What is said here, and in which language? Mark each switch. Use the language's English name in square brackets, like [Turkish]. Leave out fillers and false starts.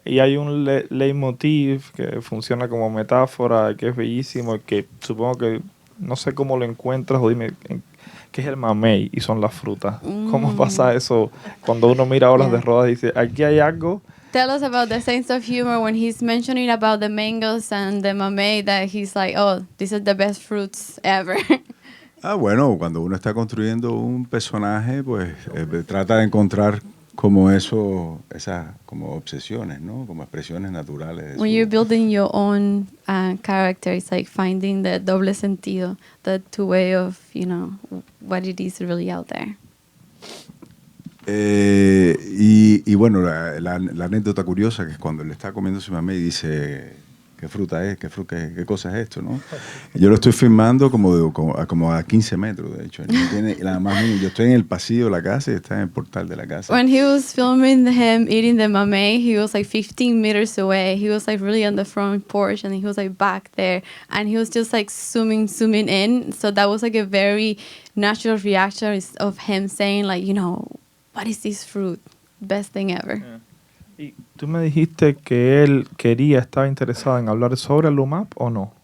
[Spanish] Y hay un leitmotiv que funciona como metáfora, que es bellísimo, que supongo que no sé cómo lo encuentras, o dime, que es el mamey y son las frutas. ¿Cómo pasa eso cuando uno mira olas de rodas y dice, aquí hay algo? [English] Tell us about the sense of humor when he's mentioning about the mangoes and the mamey, that he's like, oh, these are the best fruits ever. [Spanish] Bueno, cuando uno está construyendo un personaje, pues trata de encontrar como esas como obsesiones, ¿no? Como expresiones naturales. [English] When you're building your own character, it's like finding the doble sentido, the two way of, what it is really out there. [Spanish] Y bueno, la anécdota curiosa que es cuando le está comiendo su mamá y dice, ¿qué fruta es? ¿Qué cosa es esto? ¿No? Yo lo estoy filmando como a 15 metros, de hecho. Yo estoy en el pasillo de la casa y está en el portal de la casa. [English] When he was filming him eating the mamey, he was like 15 meters away. He was like really on the front porch and he was like back there. And he was just like zooming in. So that was like a very natural reaction of him saying like, what is this fruit? Best thing ever. Yeah. [Spanish] Y tú me dijiste que él estaba interesado en hablar sobre el UMAP, ¿o no?